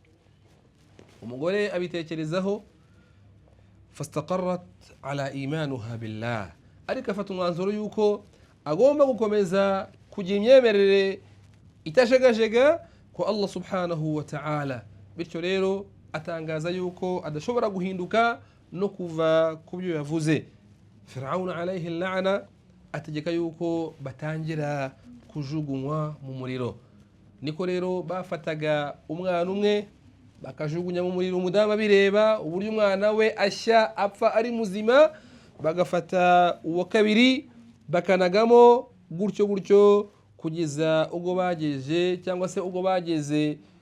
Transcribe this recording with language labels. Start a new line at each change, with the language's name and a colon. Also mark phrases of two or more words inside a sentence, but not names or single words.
Kinyarwanda: Umugore abitekerezaho
Arabic: فاستقرت على إيمانها بالله,
Kinyarwanda: ariko afata umwanzuro yuko agomba gukomeza kugira imyemerere itashegajega ko
Arabic: الله سبحانه وتعالى.
Kinyarwanda: Bityo rero atangaza yuko adashobora guhinduka no kuva ku byo yavuze. Firaun
Arabic: عليه اللعنة
Kinyarwanda: ategeka yuko batangira kujugunywa mu muriro. Niko rero bafataga umwana umwe bakajugunya mu muriro, umudamu bireba uburyo umwana we ashya apfa ari muzima, bagafata uwa kabiri bakanagamo gutyo gutyo kugeza ubwo bageje cyangwa se ubwo bageze